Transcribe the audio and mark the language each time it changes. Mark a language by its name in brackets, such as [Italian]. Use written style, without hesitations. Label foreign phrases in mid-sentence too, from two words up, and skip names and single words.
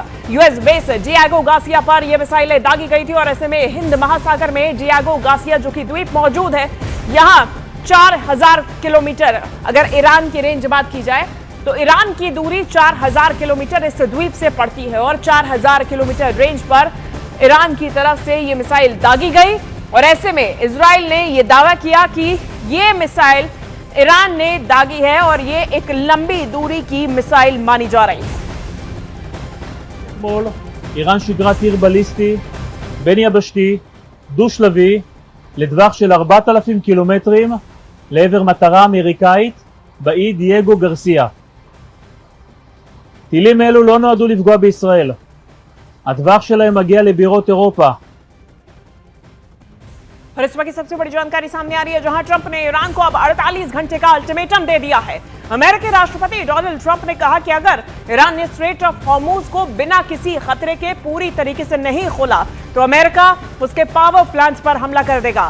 [Hindi] यूएस बेस डिएगो गार्सिया पर यह मिसाइलें दागी गई थी और ऐसे में हिंद महासागर में डिएगो गार्सिया जो कि द्वीप मौजूद है, यहां 4000 किलोमीटर अगर ईरान की रेंज बात की जाए तो ईरान की दूरी 4000 किलोमीटर इस द्वीप से पड़ती है और 4000 किलोमीटर रेंज पर ईरान की तरफ से यह मिसाइल दागी गई। और ऐसे में इजराइल ने यह दावा किया कि यह मिसाइल ईरान ने दागी है और ये एक लंबी दूरी की मिसाइल मानी जा रही है। [Hebrew] איראן שיגרה טיר בליסטי בין יבשתי דו-שלבי לטווח של 4,000 קילומטרים לעבר מטרה אמריקאית באי דייגו גרסיה. טילים אלו לא נועדו לפגוע בישראל. הטווח שלהם מגיע לבירות אירופה. [Hindi] और इस वक्त सबसे बड़ी जानकारी सामने आ रही है, जहां ट्रंप ने ईरान को अब 48 घंटे का अल्टीमेटम दे दिया है। अमेरिकी राष्ट्रपति डोनाल्ड ट्रंप ने कहा कि अगर ईरान ने स्ट्रेट ऑफ हॉर्मुज को बिना किसी खतरे के पूरी तरीके से नहीं खोला तो अमेरिका उसके [English] power plants [Hindi] पर हमला कर देगा।